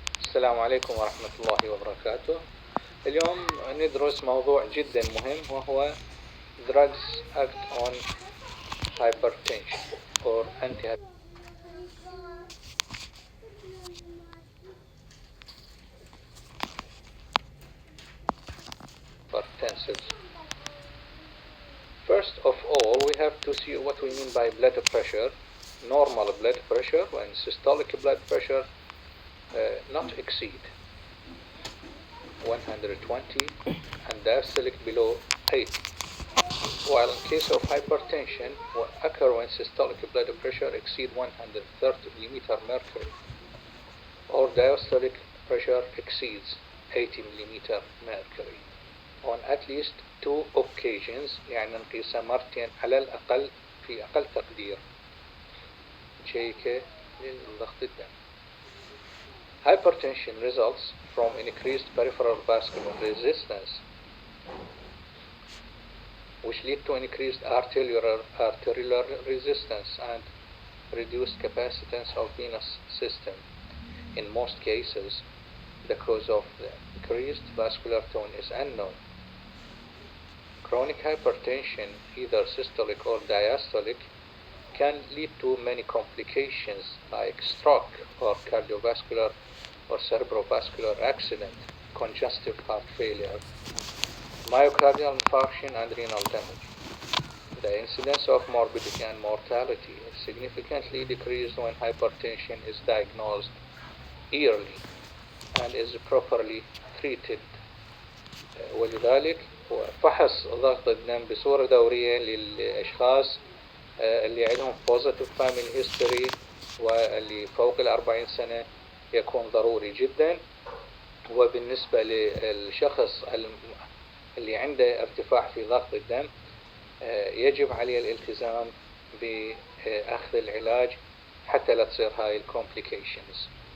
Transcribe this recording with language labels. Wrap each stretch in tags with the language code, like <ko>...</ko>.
<ar>السلام عليكم ورحمة الله وبركاته. اليوم ندرس موضوع جدا مهم وهو</ar> <en>drugs act on hypertension or antihypertensives. First of all, we have to see what we mean by blood pressure. Normal blood pressure and systolic blood pressure not exceed 120 and diastolic below 80. While in case of hypertension will occur when systolic blood pressure exceed 130 millimeter mercury or diastolic pressure exceeds 80 millimeter mercury on at least 2 occasions.</en> <ar>يعني نقيسها مرتين على الأقل في أقل تقدير نشيكه للضغط الدم.</ar> <en>Hypertension results from increased peripheral vascular resistance, which lead to increased arterial resistance and reduced capacitance of venous system. In most cases, the cause of the increased vascular tone is unknown. Chronic hypertension, either systolic or diastolic, can lead to many complications like stroke or cardiovascular or cerebrovascular accident, congestive heart failure, myocardial infarction and renal damage. The incidence of morbidity and mortality is significantly decreased when hypertension is diagnosed early and is properly treated.</en> <ar>ولذلك فحص ضغط الدم بصورة دورية للأشخاص اللي عندهم</ar> <en>positive family history</en> <ar>واللي فوق 40 سنة يكون ضروري جدا. وبالنسبة للشخص اللي عنده ارتفاع في ضغط الدم يجب عليه الالتزام بأخذ العلاج حتى لا تصير هاي الكومبليكيشنز.</ar>